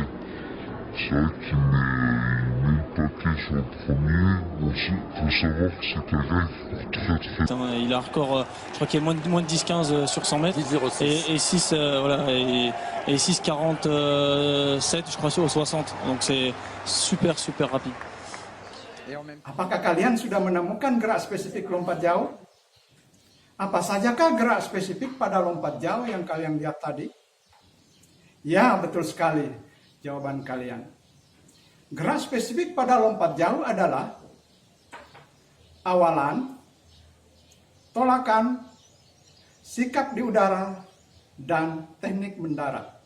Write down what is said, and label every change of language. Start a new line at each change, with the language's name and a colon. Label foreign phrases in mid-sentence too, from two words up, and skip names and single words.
French: C'est vrai qu'il met le paquet sur le premier. Bon, faut savoir que c'est quelqu'un qui court très très vite. Il a un record, je crois qu'il y a moins de 10-15 sur 100 mètres. 10,06. Et 6, voilà, et 6,47 je crois sur 60. Donc c'est super rapide.
Indonesian: Apakah kalian sudah menemukan gerak spesifik lompat jauh? Apa sajakah gerak spesifik pada lompat jauh yang kalian lihat tadi? Ya, betul sekali jawaban kalian. Gerak spesifik pada lompat jauh adalah awalan, tolakan, sikap di udara, dan teknik mendarat.